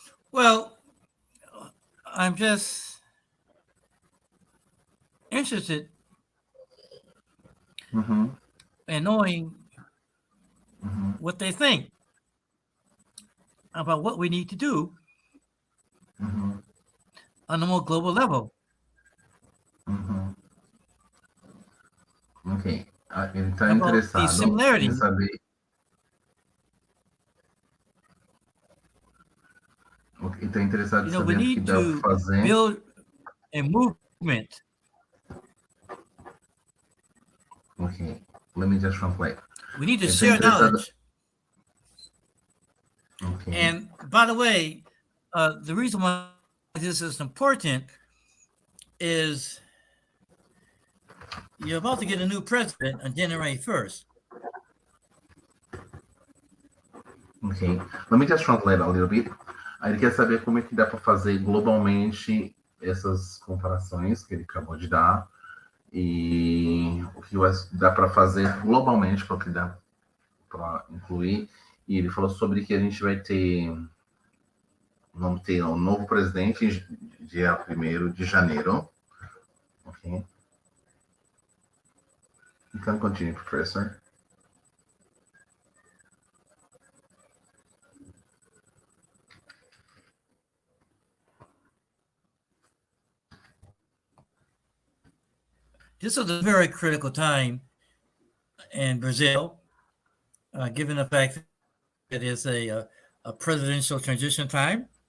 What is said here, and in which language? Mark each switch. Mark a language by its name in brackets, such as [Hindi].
[English] Well, I'm just interested in knowing what they think about what we need to do on a more global level. Ok. [Portuguese] Ele está interessado em saber. Ele está interessado em saber o que dá para fazer. [English] Build a movement. Okay, let me just translate. We need to share knowledge. Okay. And by the way, the reason why this is important is you're about to get a new president on January 1st. Okay, let me just translate a little bit. [Portuguese] Ele quer saber como é que dá para fazer globalmente essas comparações que ele acabou de dar e o que dá para fazer globalmente, para o que dá para incluir. E ele falou sobre que a gente vamos ter um novo presidente dia 1º de janeiro. [English] Ok. You can continue, Professor. This is a very critical time in Brazil, given the fact that it is a presidential transition time.